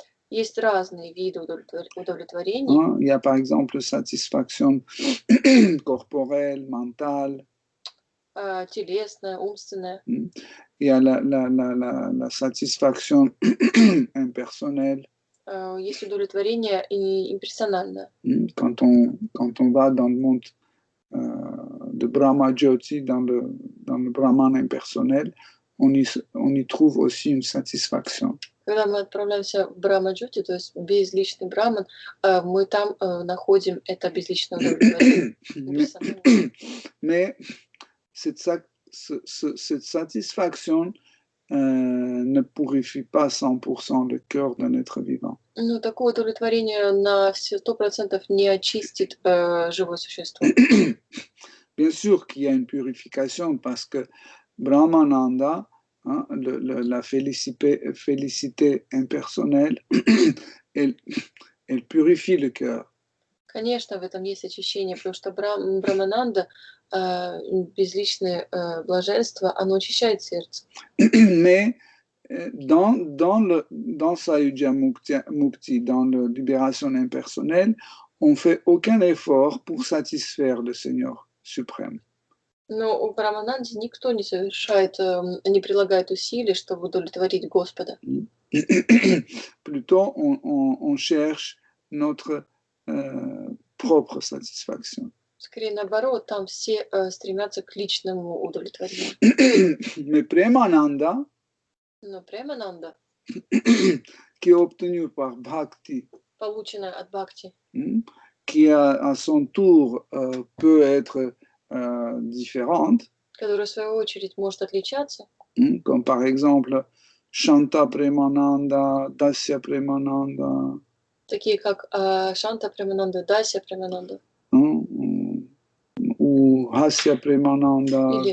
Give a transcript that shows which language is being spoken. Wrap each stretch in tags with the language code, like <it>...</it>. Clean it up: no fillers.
<ru>Есть разные виды удовлетворений.</ru> <fr>Il y a par exemple satisfaction corporelle, mentale.</fr> <ru>Телесная, умственная.</ru> <fr>Il y a la satisfaction impersonnelle.</fr> <ru>Есть удовлетворение имперсональное.</ru> <fr>Quand on va dans le monde de Brahma Jyoti, dans le Brahman impersonnel, on y trouve aussi une satisfaction.</fr> <ru>Когда мы отправляемся в Брахма-джоти, то есть безличный Брахман, мы там находим это безличное удовлетворение.</ru> <fr>Mais cette satisfaction ne purifie pas 100% le cœur d'un être vivant.</fr> <ru>Но такое удовлетворение на 100% не очистит живое существо.</ru> <fr>Bien sûr qu'il y a une purification parce que Brahmananda, la félicité impersonnelle, elle purifie le cœur.</fr> <ru>Конечно, в этом есть очищение, потому что Брахмананда, безличное блаженство, оно очищает сердце.</ru> <fr>Mais dans Sayujya Mukti, dans la libération impersonnelle, on ne fait aucun effort pour satisfaire le Seigneur suprême.</fr> <ru>Но у Брахмананды никто не прилагает усилий, чтобы удовлетворить Господа.</ru> <fr>Plutôt, on cherche notre propre satisfaction.</fr> <ru>Скорее наоборот, там все стремятся к личному удовлетворению.</ru> <fr>Mais Premananda,</fr> <ru>Но Премананда,</ru> <fr>qui est obtenu par Bhakti,</fr> <ru>полученная от Бхакти,</ru> <fr>qui à son tour peut être différente,</fr> <ru>которая в свою очередь может отличаться,</ru> <fr>comme par exemple Shanta Premananda, Dasya Premananda,</fr> <ru>такие как Шанта Премананда, Дася Премананда,</ru> <fr>ou Hasya Premananda,</fr> <ru>Или</ru>